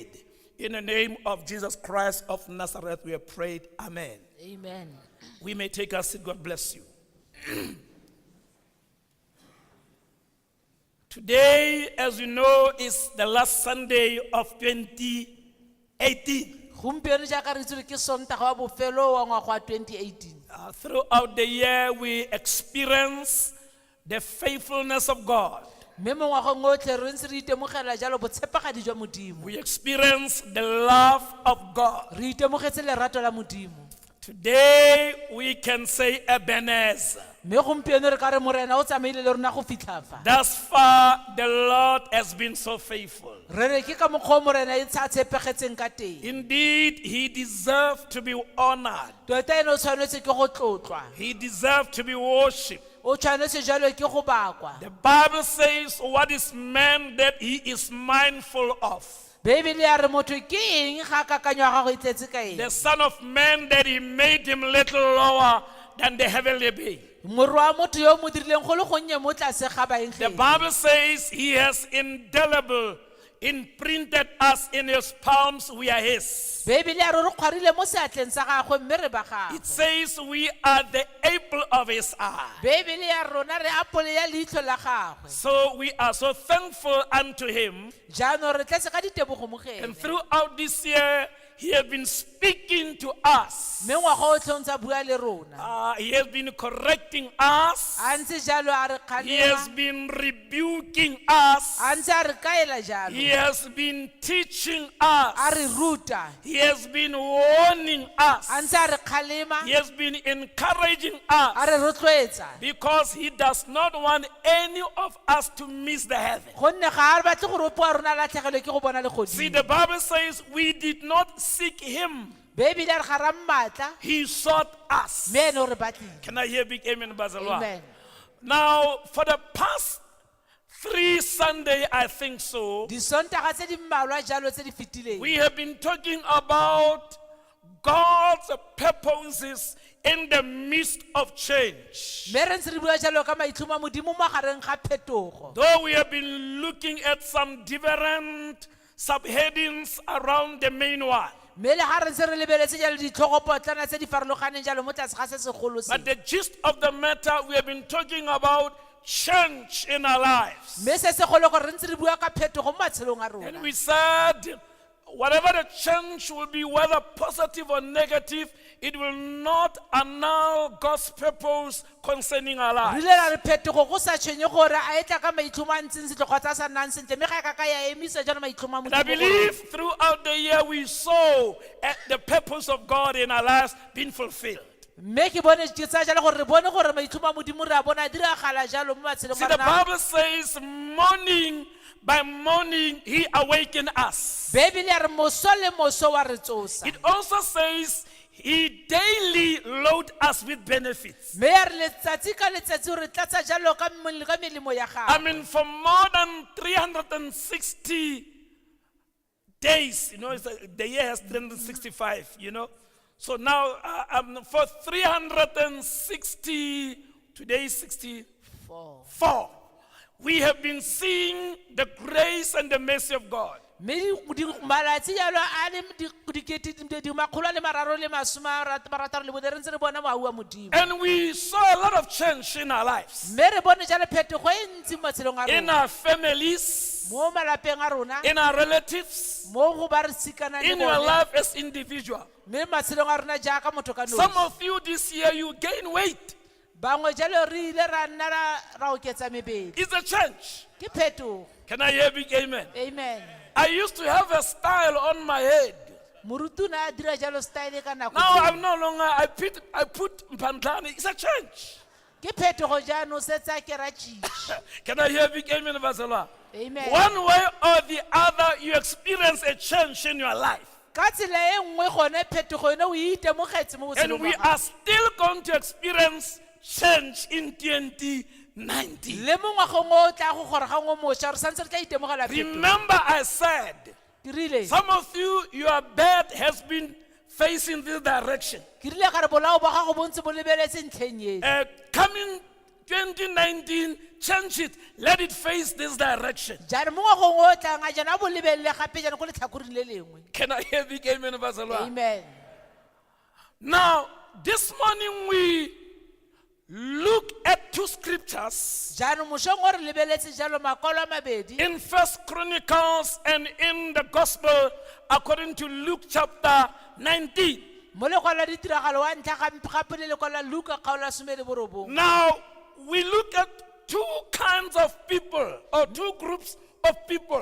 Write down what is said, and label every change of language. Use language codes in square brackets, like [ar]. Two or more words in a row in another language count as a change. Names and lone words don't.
[en] In the name of Jesus Christ of Nazareth, we have prayed. Amen. Amen. We may take our seat. God bless you. Today, as you know, is the last Sunday of 2018. [tn] Gompieno jaaka re itse ke Sontaga wa bofelo wa ngwaga wa 2018. [en] Throughout the year, we experience the faithfulness of God. [tn] Mme mo ngwageng otlhe re ntse re itemogela jalo botshepagadi jwa Modimo. [en] We experience the love of God. [tn] Re itemogetse lerato la Modimo. [en] Today, we can say Ebenezer. [tn] Mme gompieno re ka re morena o tsamaile le rona go fitlha fa. [en] Thus far, the Lord has been so faithful. [tn] Re re ke ka mokgwa o morena e tshepegetseng ka teng. [en] Indeed, he deserved to be honored. [tn] Tota ene o tshwanetse ke go tlotlwa. [en] He deserved to be worshipped. [tn] O tshwanetse jalo ke go bakwa. [en] The Bible says, what is man that he is mindful of? [tn] Bibele ya re motho ke eng ga kakanyo ya gago e tletse ka eng? [en] The Son of Man that he made him little lower than the heavenly being. [tn] Morwa wa motho yo mo dirileng go le gonnye mo tlase ga baeng. [en] The Bible says he has imprinted us in his palms, we are his. [tn] Bibele ya re re kgwarile mo seatleng sa gagwe mme re ba gagwe. [en] It says we are the apple of his eye. [tn] Bibele ya rona re apole ya leitlho la gagwe. [en] So we are so thankful unto him. [tn] Jaanong re tletse ka ditebogo mo go ene. [en] And throughout this year, he has been speaking to us. [tn] Mme ngwaga otlhe o ntse a bua le rona. [en] He has been correcting us. [tn] A ntse jalo a re [en] He has [tn] kgalela. [en] been rebuking us. [tn] A ntse a re kaela jalo. [en] He has been teaching [tn] A re [en] us. [tn] ruta. [en] He has been warning us. [tn] A ntse a re kgalema. [en] He has been encouraging [tn] A re [en] us [tn] rotloetsa. [en] because he does not want any of us to miss the heaven. [tn] Gonne ga a re batle gore opo wa rona a latlhegelwe ke go bona [en] See, [tn] legodimo. [en] the Bible says we did not seek him. [tn] Bibele ya re ga ra mmatla. [en] He sought us. [tn] Mme ene o re batlile. [en] Can I hear big amen, Bazalwa? Amen. Now, for the past 3 Sunday, I think so, [tn] Disontaga tse di mmalwa jalo tse di fetileng. [en] we have been talking about God's purposes in the midst of change. [tn] Mme re ntse re bua jalo ka maitlhomo a Modimo mo gareng ga phetogo. [en] Though we have been looking at some different subheadings around the main one, [tn] Mme le ga re ntse re lebeletse jalo ditlhogopotlana tse di farologaneng jalo mo tlase ga se segolo se. [en] but the gist of the matter, we have been talking about change in our lives. [tn] Mme se segolo gore re ntse re bua ka phetogo mo matshelong a [en] And [tn] rona. [en] we said, whatever the change will be, whether positive or negative, it will not annul God's purpose concerning our [tn] Re [en] lives. [tn] ile ra re phetogo go sa tshwenye gore a etla ka maitlhomo a ntseng sentle kgotsa a sa nnang sentle mme ga e ka ka ya emisa jalo maitlhomo a [en] And I [tn] Modimo go rona. [en] believe throughout the year we saw the purpose of God in our lives being fulfilled. [tn] Mme ke bone ke tsaya jalo gore re bone gore maitlhomo a Modimo re a bona a diragala jalo mo matshelong [en] See, [tn] a [en] the [tn] rona. [en] Bible says, morning by morning he awakened us. [tn] Bebele ya re moso le moso wa re tsosa. [en] It also says he daily load us with benefits. [tn] Me ya re letsatsi ka letsatsi re tlatsa jalo ka melemo ya [en] I [tn] gago. [en] mean, for more than 360 days, the year has 365, So now, for 360, today is 64, we have been seeing the grace and the mercy of God. [tn] Me di malatsi jalo a le di makgolo le mararo le masoma marataro le bone re ntse re bona moau wa modimo. [en] And we saw a lot of change in our lives, [tn] Me re bone jalo phetogo e ntsi mo matshelong a [en] in [tn] rona. [en] our families, [tn] Mo malapeng a rona, [en] in our relatives, [tn] mo go ba re tsikana le [en] in your [tn] bone. [en] life as individual. [tn] Me matshelong a rona jaaka motho ka [en] Some [tn] nosi. [en] of you this year, you gain weight. [tn] Bangwe jalo re ile ra nna ra oketsa mebedi. [en] It's a change. [tn] Ke phetogo. [en] Can I hear big amen? Amen. I used to have a style on my head. [tn] Morutu na a dira jalo style ka nako. [en] Now [tn] tseo. [en] I'm no longer, I put Mpandlani. It's a change. [tn] Ke phetogo jaanong setsa ke ra tšhiša. [en] Can I hear big amen, Vasalwa? Amen. One way or the other, you experience a change in your life. [tn] Ka tsela e nngwe gone phetogo ene o itemogetse mo [en] And [tn] botshelong [en] we [tn] wa gago. [en] are still going to experience change in 2019. [tn] Le mo ngwageng o tla go gorogang o mošwa re santse re tla itemogela phetogo. [en] Remember I said, [tn] Ke rile [en] some of you, your bed has been facing this direction. [tn] ke rile ka re bolao ba gago bo ntse bo lebeletse ntlheng eno. [en] Coming 2019, change it. Let it face this direction. [tn] Jaanong mo ngwageng o tlang a jana a bo lebelele gape jana ko letlhakoreng le lengwe. [en] Can I hear big amen, Vasalwa? Amen. Now, this morning we look at two scriptures [tn] Jaanong mošong o re lebeletse jalo makwalo a mabedi [en] in First Chronicles and in the Gospel according to Luke chapter 19. [tn] mo lekwalo la ditiragalo wa ntlha gape le lekwalo la Luka kgaolo ya 19. [en] Now, we look at two kinds of people or two groups of people